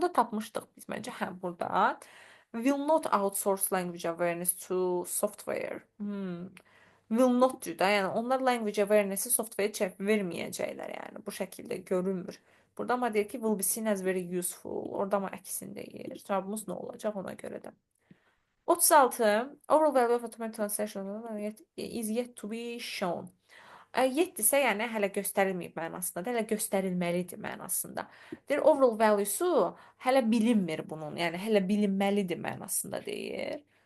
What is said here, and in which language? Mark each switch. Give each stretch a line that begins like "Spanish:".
Azerbaijani: Burada tapmışdıq biz məncə, hə, burada.
English: Will not outsource language awareness to software.
Azerbaijani: Will not da, yəni onlar language awareness-i software verməyəcəklər, yəni bu şəkildə görünmür. Burada ama deyir ki
English: will be seen as very useful.
Azerbaijani: Orada ama əksin deyir. Cavabımız nə olacaq ona görə də. 36.
English: Overall value of automatic translation is yet to be shown.
Azerbaijani: Yetdisə, yəni hələ göstərilməyib mənasında, hələ göstərilməlidir mənasında. Deyir, overall value-su hələ bilinmir bunun, yəni hələ bilinməlidir mənasında deyir.